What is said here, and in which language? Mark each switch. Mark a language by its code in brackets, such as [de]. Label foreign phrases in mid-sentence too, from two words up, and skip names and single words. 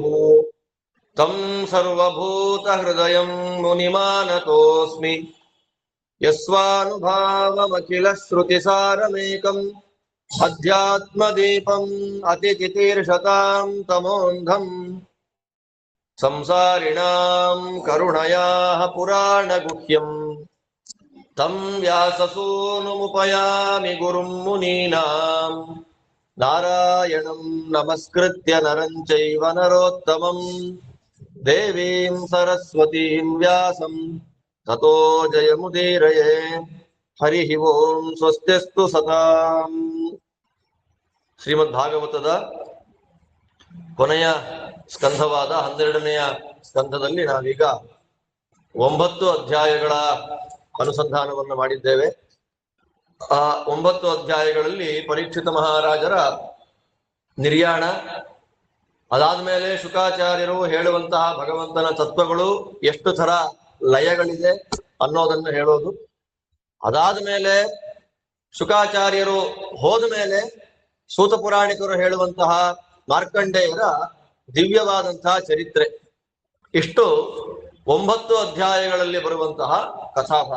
[sa] तं सर्वभूतहृदयं मुनिमानतोऽस्मि यस्वानुभावमखिलश्रुतिसारमेकम् अध्यात्मदीपम् अतितितीर्षतां तमोऽन्धम् संसारिणां करुणयाः पुराणगुह्यम् तं व्याससूनुमुपयामि गुरुं मुनीनां। नारायणं नमस्कृत्य नरं चैव नरोत्तमं देवीं सरस्वतीं व्यासं ततो जयमुदीरये। हरिः ओम्। स्वस्तिस्तु सताम्। [kn] ಶ್ರೀಮದ್ಭಾಗವತದ ಕೊನೆಯ ಸ್ಕಂಧವಾದ 12ನೆಯ ಸ್ಕಂಧದಲ್ಲಿ ನಾವೀಗ 9 ಅಧ್ಯಾಯಗಳ ಅನುಸಂಧಾನವನ್ನು ಮಾಡಿದ್ದೇವೆ. ಆ 9 ಅಧ್ಯಾಯಗಳಲ್ಲಿ ಪರೀಕ್ಷಿತ ಮಹಾರಾಜರ ನಿರ್ಯಾಣ, ಅದಾದ್ಮೇಲೆ ಶುಕಾಚಾರ್ಯರು ಹೇಳುವಂತಹ ಭಗವಂತನ ತತ್ವಗಳು ಎಷ್ಟು ತರ ಲಯಗಳಿದೆ ಅನ್ನೋದನ್ನು ಹೇಳೋದು, ಅದಾದ್ಮೇಲೆ ಶುಕಾಚಾರ್ಯರು ಹೋದ ಮೇಲೆ ಸೂತ ಪುರಾಣಿಕರು ಹೇಳುವಂತಹ ಮಾರ್ಕಂಡೇಯರ ದಿವ್ಯವಾದಂತಹ ಚರಿತ್ರೆ, ಇಷ್ಟು 9 ಅಧ್ಯಾಯಗಳಲ್ಲಿ ಬರುವಂತಹ ಕಥಾಭಾಗ.